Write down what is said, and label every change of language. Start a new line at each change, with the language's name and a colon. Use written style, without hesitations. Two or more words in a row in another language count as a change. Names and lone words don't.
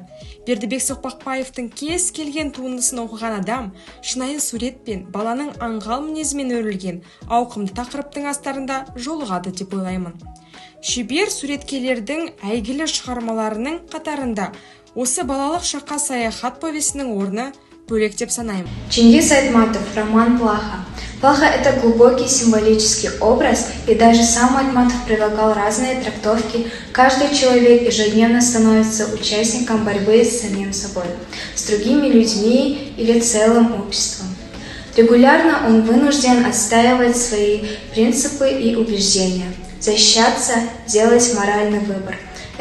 Kazakh: Бердібек Соқпақбаевтың кез келген туындысын оқыған адам шынайы суретпен, баланың аңғал мінезімен өрілген ауқымды тақырыптың астарында жолығады деп ойлаймын. Шебер суреткерлердің әйгілі шығармаларының қатарында осы «Балалық шаққа саяхат» повесінің орны бөлек деп санаймын. Чингис Айтматов, роман «Плаха». «Плаха» —
Russian: это глубокий символический образ, и даже сам Айтматов предлагал разные трактовки. Каждый человек ежедневно становится участником борьбы с самим собой, с другими людьми или целым обществом. Регулярно он вынужден отстаивать свои принципы и убеждения, защищаться, делать моральный выбор.